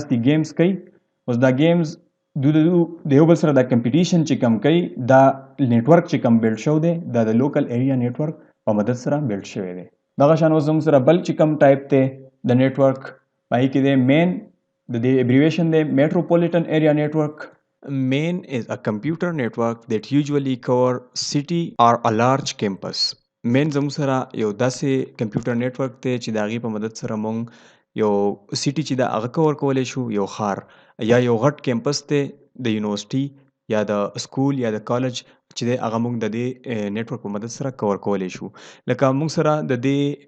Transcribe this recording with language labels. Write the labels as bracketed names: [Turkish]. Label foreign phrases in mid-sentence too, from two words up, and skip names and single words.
[Pashto] دي گیمز کوي اوس دا گیمز د یو بل سره دا کمپټیشن چې کم کوي دا نیټورک چې کم بیلډ شو دی دا د لوکل ایریا نیټورک په مدد سره بیلډ شوی دی دغه شان اوس زموږ سره بل چې کم ټایپ دی د نیټورک په هغې کې دی مین د دې ایبریویشن دی میټروپولیټن ایریا نیټورک مین [English] is a computer network that usually cover city or a large campus [Pashto] مین زموږ سره یو داسې کمپیوټر نیټورک دی چې د هغې په مدد سره موږ یو سیټي چې ده هغه کور کولی شو یو ښار یا یو غټ کیمپس دی د یونیورسټي یا د سکول یا د کالج چې دی هغه موږ د دې نیټورک په مدد سره کور کولی شو لکه موږ سره د دې